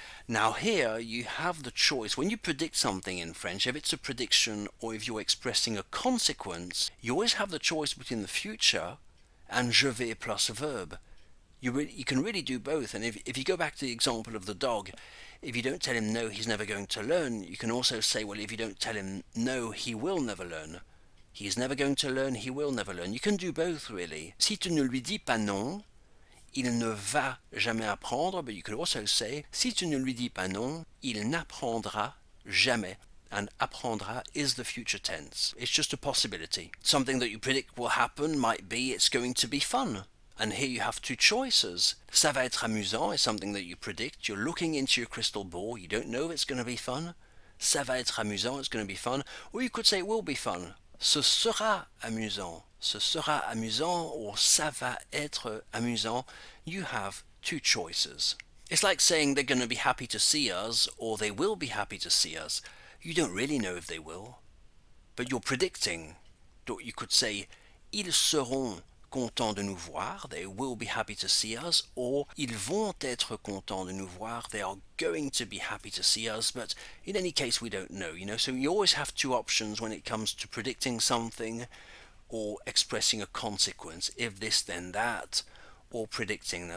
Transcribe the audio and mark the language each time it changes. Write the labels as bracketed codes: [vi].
[en] Now here you have the choice. When you predict something in French, if it's a prediction or if you're expressing a consequence, you always have the choice between the future and [fr] je vais [en] plus verb. You can really do both. And if you go back to the example of the dog, if you don't tell him no, he's never going to learn, you can also say, well, if you don't tell him no, he will never learn. He's never going to learn, he will never learn. You can do both, really. [fr] Si tu ne lui dis pas non, il ne va jamais apprendre. But you could also say, si tu ne lui dis pas non, il n'apprendra jamais. [en] And apprendra is the future tense. It's just a possibility. Something that you predict will happen might be it's going to be fun. And here you have two choices. [fr] Ça va être amusant [en] is something that you predict. You're looking into your crystal ball. You don't know if it's going to be fun. [fr] Ça va être amusant, [en] it's going to be fun. Or you could say it will be fun. [fr] Ce sera amusant. Ce sera amusant or ça va être amusant. [en] You have two choices. It's like saying they're going to be happy to see us or they will be happy to see us. You don't really know if they will, but you're predicting. You could say [fr] ils seront contents de nous voir, [en] they will be happy to see us, or [fr] ils vont être contents de nous voir, [en] they are going to be happy to see us, but in any case we don't know, so you always have two options when it comes to predicting something or expressing a consequence, if this then that, or predicting.